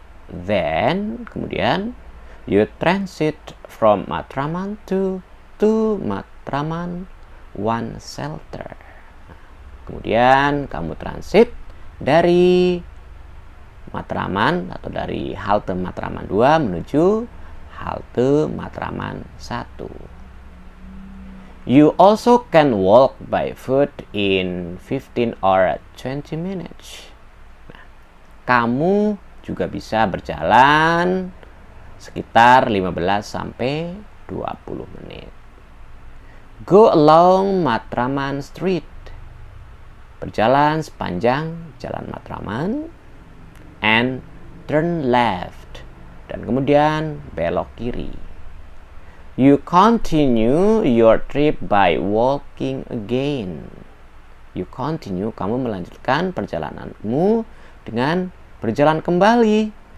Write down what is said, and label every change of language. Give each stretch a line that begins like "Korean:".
English: Then,
Indonesian: kemudian,
English: you transit from Matraman to Matraman One Shelter.
Indonesian: Kemudian, kamu transit dari Matraman atau dari halte Matraman 2 menuju halte Matraman 1.
English: You also can walk by foot in 15 or 20 minutes.
Indonesian: Nah, kamu juga bisa berjalan sekitar 15 sampai 20 menit.
English: Go along Matraman Street.
Indonesian: Berjalan sepanjang Jalan Matraman
English: and turn left,
Indonesian: dan kemudian belok kiri.
English: You continue your trip by walking again.
Indonesian: You continue, kamu melanjutkan perjalananmu dengan berjalan kembali.